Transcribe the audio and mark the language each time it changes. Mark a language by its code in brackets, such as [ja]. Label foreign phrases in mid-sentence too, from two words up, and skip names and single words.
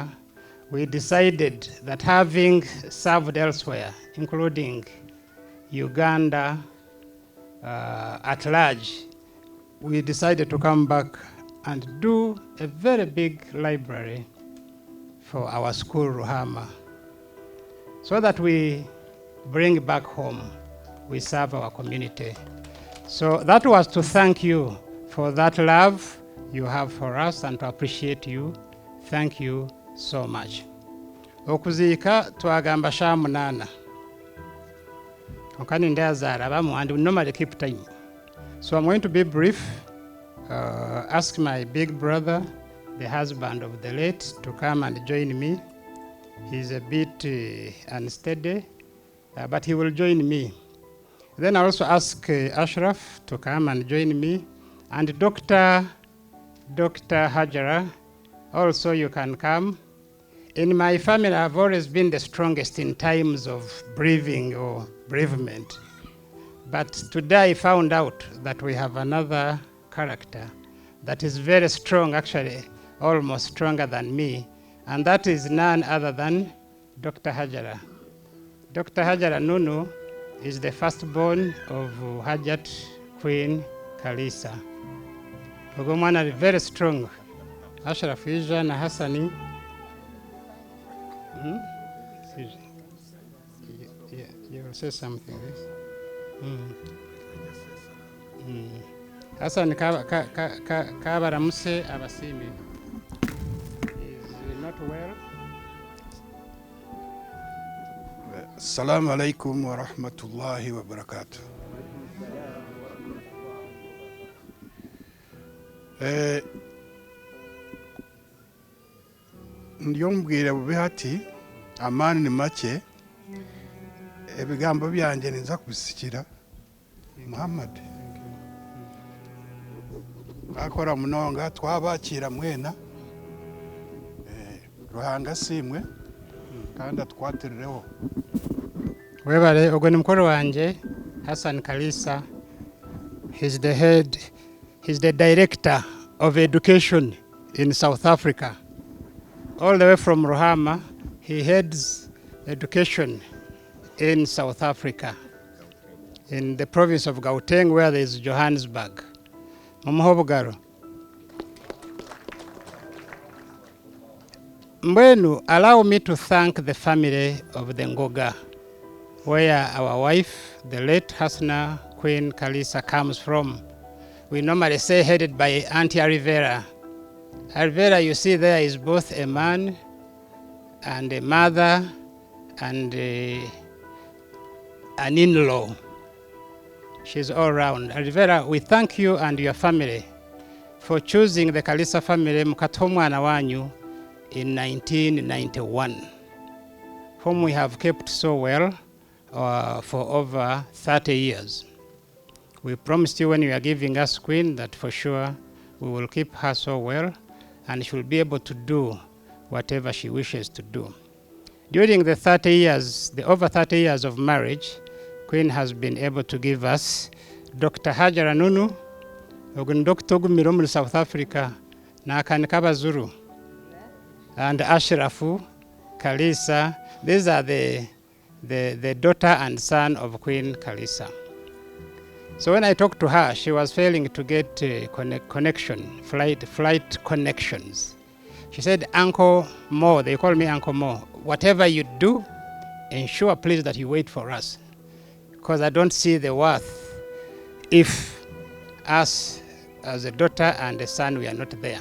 [en] We decided that having served elsewhere, including Uganda at large, we decided to come back and do a very big library for our school, Ruhama, so that we bring back home, we serve our community. So that was to thank you for that love you have for us and to appreciate you. Thank you so much. [nyn] Okuziika twagamba sha munana. Okani ndazara bamu, [en] and we normally keep time. So I'm going to be brief. Ask my big brother, the husband of the late, to come and join me. He's a bit unsteady, but he will join me. Then I also ask Ashraf to come and join me, and Dr. Hajara, also you can come. In my family, I've always been the strongest in times of grieving or bereavement. But today I found out that we have another character that is very strong, actually almost stronger than me, and that is none other than Dr. Hajara. Dr. Hajara Nunu is the firstborn of Hajat Queen Kaliisa. Ogomwana is very strong. Ashraf [nyn] Ija na [en] Hassani. You will say something. Hassan Kabaramuse Abasimi is not well. [ar] السلام عليكم ورحمة الله وبركاته. [nyn] Ndiyomubwira bubi hati amani ni make, ebigambo byanje ninza kubisikira Muhammad akora munonga twabakira mwena Ruhanga simwe kandi atwatirireho. Webale ogwo ni mukoro wanje Hassan Kaliisa. [en] He's the director of education in South Africa. All the way from Ruhama, he heads education in South Africa, in the province of Gauteng, where there is Johannesburg. Mumuhobugaro. Mbwenu, allow me to thank the family of the Ngoga, where our wife, the late Husnah Queen Kaliisa, comes from. We normally say headed by Auntie Rivera. Rivera, you see there, is both a man and a mother and an in-law. She's all around. Rivera, we thank you and your family for choosing the Kaliisa family [nyn] mukatomwana wanyu [en] in 1991, whom we have kept so well for over 30 years. We promised you when you are giving us Queen that for sure we will keep her so well and she will be able to do whatever she wishes to do. During the 30 years, the over 30 years of marriage, Queen has been able to give us Dr. Hajara Nunu, Dr. [nyn] Gumiromu South Africa, na akanikaba Zuru. [en] and Ashrafu, Kaliisa. These are the daughter and son of Queen Kaliisa. So when I talked to her, she was failing to get flight connections. She said, Uncle Mo, they call me Uncle Mo, whatever you do, ensure please that you wait for us, because I don't see the worth if us as a daughter and a son, we are not there.